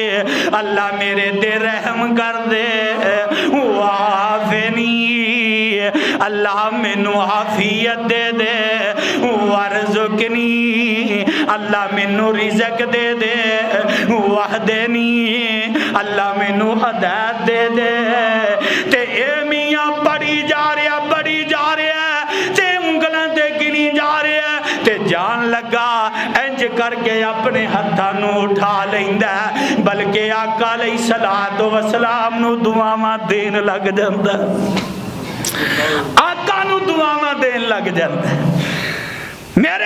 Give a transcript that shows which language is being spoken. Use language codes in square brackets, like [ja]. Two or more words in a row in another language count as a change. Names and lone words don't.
[pa] اللہ میرے تے رحم کر دے، وعافنی اللہ مینو عافیت دے دے، وارزقنی اللہ مینو رزق دے دے، وحدنی اللہ مینو ہدایت دے دے۔ تے اے میاں پڑھی جا رہا تے انگلاں تے گنی جا رہا تے جان لگا انج کر کے اپنے ہتھاں نو اٹھا لیندا بلکہ آقا علیہ الصلوۃ والسلام نو دعاواں دین لگ جاندا، آقا نو دعاواں دین لگ جاندا۔ میرے